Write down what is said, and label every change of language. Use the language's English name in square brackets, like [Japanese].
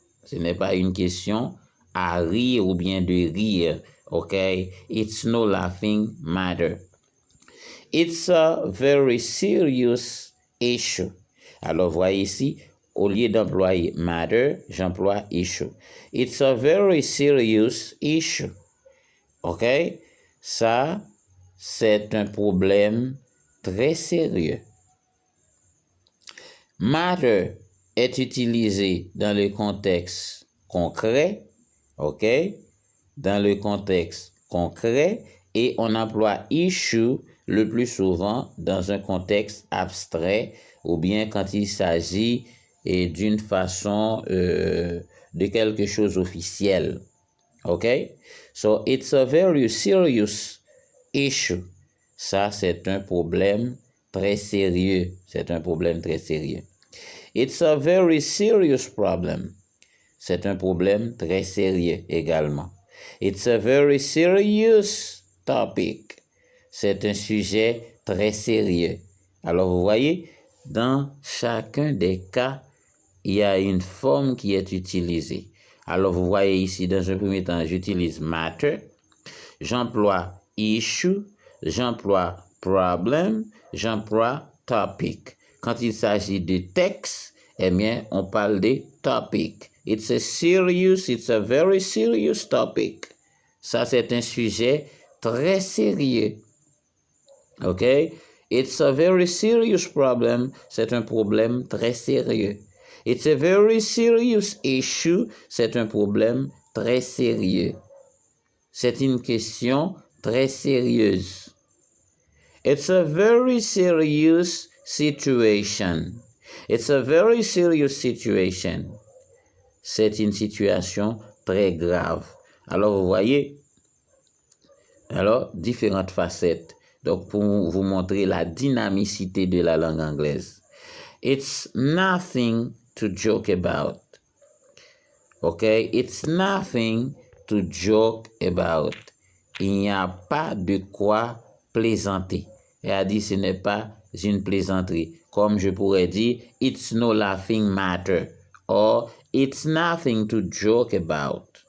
[French] Ce n'est pas une question à rire ou bien de rire. [English] OK? It's no laughing matter. It's a very serious issue. [French] Alors, voyez ici, au lieu d'employer matter, j'emploie issue. [English] It's a very serious issue. OK? [French] Ça, c'est un problème très sérieux. Matter est utilisé dans le contexte concret. OK? Dans le contexte concret. Et on emploie issue le plus souvent dans un contexte abstrait ou bien quand il s'agit d'une façon de quelque chose officiel. OK? [English] So, it's a very serious issue. [French] Ça, c'est un problème très sérieux. C'est un problème très sérieux. [English] It's a very serious problem. [French] C'est un problème très sérieux également. [English] It's a very serious topic. [French] C'est un sujet très sérieux. Alors, vous voyez, dans chacun des cas, il y a une forme qui est utilisée. Alors, vous voyez ici, dans un premier temps, j'utilise matter, j'emploie issue, j'emploie problem, j'emploie topic. Quand il s'agit de texte, eh bien, on parle de topic. [English] It's a very serious topic. [French] Ça, c'est un sujet très sérieux. OK? [English] It's a very serious problem. [French] C'est un problème très sérieux. [English] It's a very serious issue. [French] C'est un problème très sérieux. C'est une question très sérieuse. [English] It's a very serious situation. It's a very serious situation. [French] C'est une situation très grave. Alors, vous voyez, différentes facettes. Donc, pour vous montrer la dynamicité de la langue anglaise. [English] It's nothing to joke about. OK? It's nothing to joke about. [French] Il n'y a pas de quoi plaisanter. Elle a dit ce n'est pas une plaisanterie. Comme je pourrais dire, [English] it's no laughing matter. Or, it's nothing to joke about.